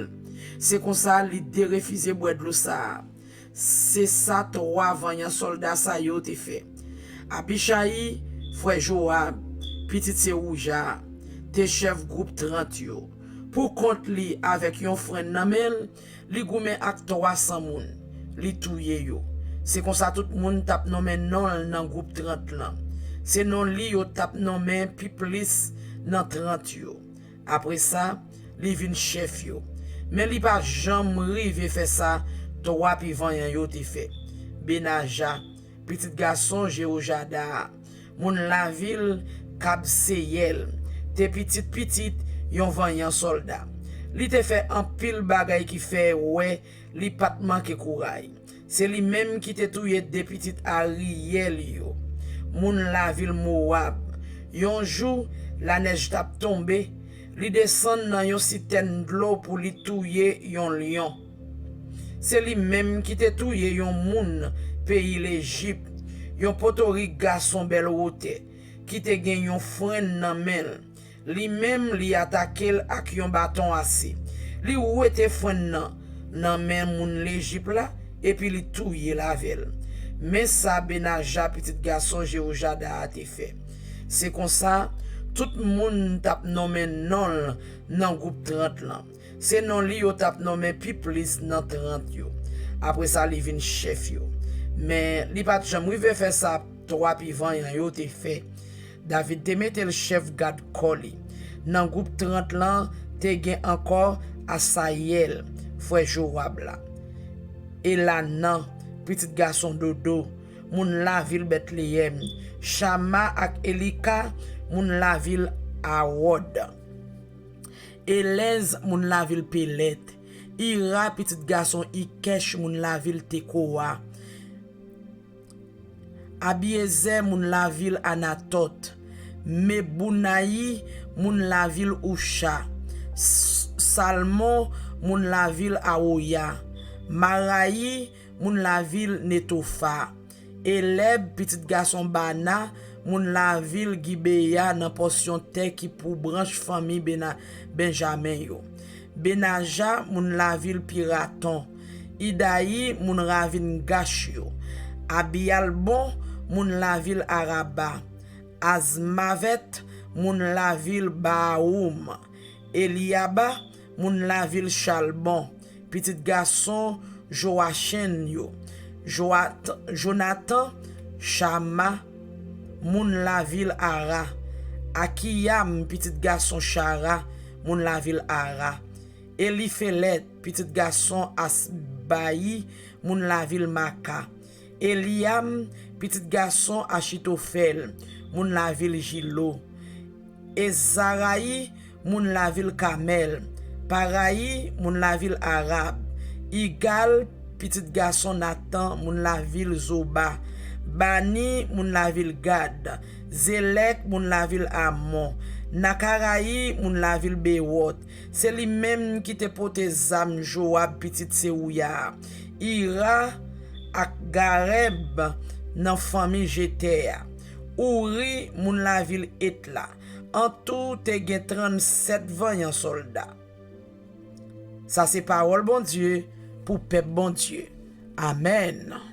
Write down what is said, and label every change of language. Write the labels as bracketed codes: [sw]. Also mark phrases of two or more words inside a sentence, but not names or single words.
[ht] C'est comme ça li de refuser boire de l'eau ça. C'est ça trois vaillants soldats sa yo te fait. Abishai, frère Joab, petit Serouja, te chef groupe 30 yo. Pour compte li avec yon frère namel, li goumen ak 300 moun, li touye yo. C'est comme ça tout moun tap nommé non dans groupe 30 là. C'est non li yo tap nommé pi plus dans 30 yo. Après ça, li vin chef yo. Mais li pas jamais rive fait ça, trois pi vanyan yo te fait. Benaja, petit garçon Jéhojada, moun la ville Kabseyel, te petit yon vanyan soldat. Li te fait un pile bagay qui fait ouais, li pat manke courage. C'est li même qui te touye de petit Ariel yo. Moun la ville Moab. Yon jour, la neige tap tombe, li descend dans yon citerne d'eau pour li touye yon lion. C'est li même qui te touye yon moun pays l'Égypte, yon potori garçon bel route, qui te gen yon frein nan men. Li même li attaque ak yon bâton assez. Li ouete frein nan men moun l'Égypte là, et puis li touye la vel. Mais ça Benaja petit garçon Jéhojada a te fait. C'est comme ça, tout le monde tap nommé non dans groupe 30 là. C'est non li yo tap nommé pi plus dans 30 yo. Après ça li vin chef yo. Mais li pat jam rive faire ça trois pi vanyan yo te fait. David te mette le chef Gad Koli. Dans groupe 30 là, te gen encore Asayel, frère Joab là. Et là nan petit garçon Dodo, moun la ville Bethléem, Shama ak Elika, moun la ville Awod. Elez, moun la ville Pelet, Ira, petit garçon Ikesh, moun la ville Tekoa. Abiezer, moun la ville Anatot. Mebounaï, moun la ville Usha. Salmon, moun la ville Aoya. Maraï, moun la ville Netofa. Eleb, petit garçon Bana, moun la ville Gibeya nan portion terre qui pour branche famille Benjamin yo. Benaja, moun la ville Piraton. Idaï, moun ravine Gash yo. Abialbon, moun la ville Araba. Azmavet, moun la ville Baoum. Eliaba, moun la ville Chalbon. Petit garçon Joachim yo. Jonathan, Shama, moun la ville Ara. Akiyam, petit garçon Chara, moun la ville Ara. Elifelet, petit garçon Asbaï, moun la ville Maka. Eliam, petit garçon Achitofel, moun la ville Gilo. Ezaraï, moun la ville Kamel. Paraï, moun la ville Arabe. Igal, petit garçon Nathan, moun la ville Zoba. Bani, moun la ville Gad. Zelek, moun la ville Amon. Nakaraï, moun la ville Bewot. C'est lui même qui te pote zam Joab petit Serouya. Ira ak Gareb nan famille Jeter. Ouri, moun la ville Etla. En tout, te gen 37 vaillants soldats. Ça c'est parole bon Dieu pour peuple bon Dieu. Amen.